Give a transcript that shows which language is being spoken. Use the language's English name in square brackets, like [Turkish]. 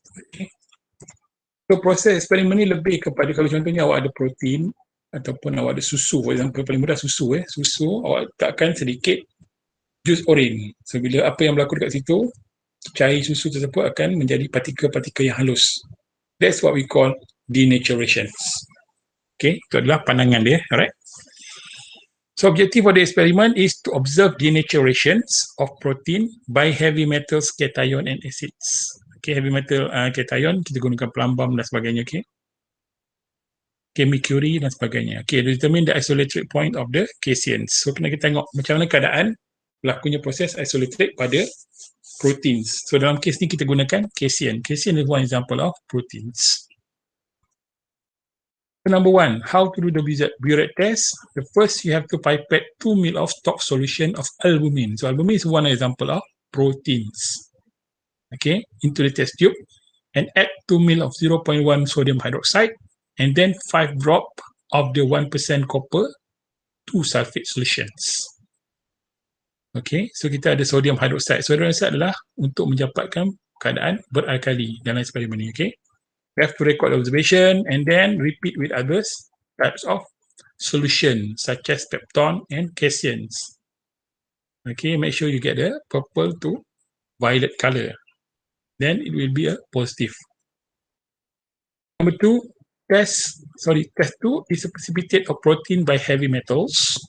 [Malay] Okay. So proses eksperimen ni lebih kepada kalau contohnya awak ada protein ataupun awak ada susu, [English] for example [Malay] paling mudah susu susu awak letakkan sedikit jus oren. So bila apa yang berlaku dekat situ, cair susu tersebut akan menjadi partikel-partikel yang halus. [English] That's what we call denaturation. [Malay] Okay, itu adalah pandangan dia, [English] alright. So objective of the experiment is to observe denaturations of protein by heavy metals, cation and acids. [Malay] Okay, heavy metal cation kita gunakan plumbum dan sebagainya. Okay, mercury dan sebagainya. [English] Okay, determine the isoelectric point of the cations. [Malay] So kena kita tengok macam mana keadaan berlakunya proses isoelectric pada proteins. So dalam kes ni kita gunakan casein. [English] Casein is one example of proteins. So number one, how to do the Biuret test? The first, you have to pipette 2 ml of stock solution of albumin. So albumin is one example of proteins. Okay, into the test tube and add 2 ml of 0.1 sodium hydroxide and then 5 drop of the 1% copper 2 sulfate solutions. [Malay] Okay, so kita ada sodium hydroxide. Sodium hydroxide adalah untuk mendapatkan keadaan beralkali dan lain sebagainya. [English] Okay, we have to record the observation and then repeat with others types of solution such as peptone and caseins. Okay, make sure you get the purple to violet color. Then it will be a positive. Number two, test 2 is a precipitate of protein by heavy metals.